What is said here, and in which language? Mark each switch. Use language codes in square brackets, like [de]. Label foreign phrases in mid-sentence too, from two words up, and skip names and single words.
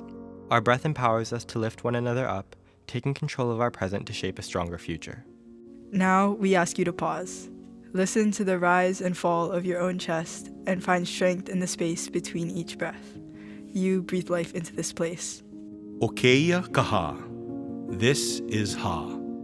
[en] Our breath empowers us to lift one another up, taking control of our present to shape a stronger future. Now we ask you to pause. Listen to the rise and fall of your own chest and find strength in the space between each breath. You breathe life into this place. [mi] O keia ka hā. [en] This is Ha.